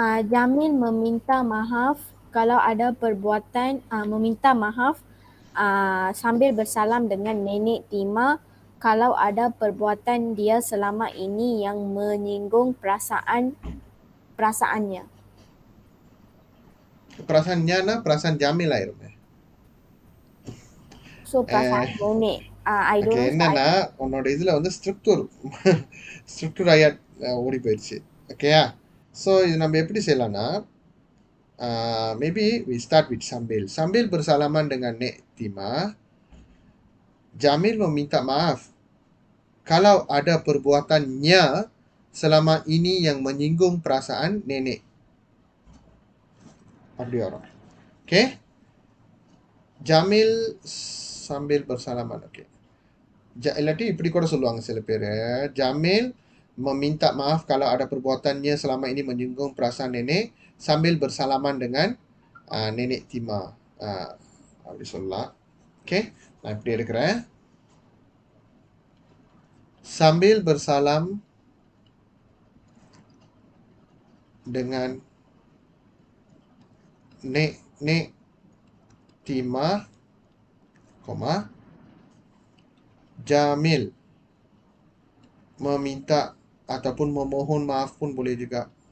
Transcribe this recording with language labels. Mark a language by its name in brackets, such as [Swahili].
[Malay] Jamil meminta maaf kalau ada perbuatan meminta maaf sambil bersalam dengan Nenek Tima kalau ada perbuatan dia selama ini yang menyinggung perasaannya. Perasaan Jamil lah irumnya. [English] So [Malay] perasaan nenek. [English] I don't know. [Tamil] என்னன்னா உன்னோட இதுல வந்து structure ஆயா ஓடி போயிடுச்சு ஓகேயா so இது நம்ம எப்படி செய்யலாம்னா [English] maybe we start with [Malay] Sambil bersalaman dengan Nek Tima Jamil meminta maaf kalau ada perbuatannya selama ini yang menyinggung perasaan nenek. [Tamil] அப்படி வரும். Okay. [Malay] Jamil sambil bersalaman. [Tamil] Okay. இல்லாட்டி இப்படி கூட சொல்லுவாங்க சில பேர். [Malay] Jamil meminta maaf kalau ada perbuatannya selama ini menyinggung perasaan nenek sambil bersalaman dengan nenek Tima. [Tamil] அப்படி சொல்லலாம். Okay. நான் இப்படி எடுக்கிறேன். [Malay] Sambil bersalam dengan Nek Tima, Jamil meminta ataupun memohon maaf pun boleh juga.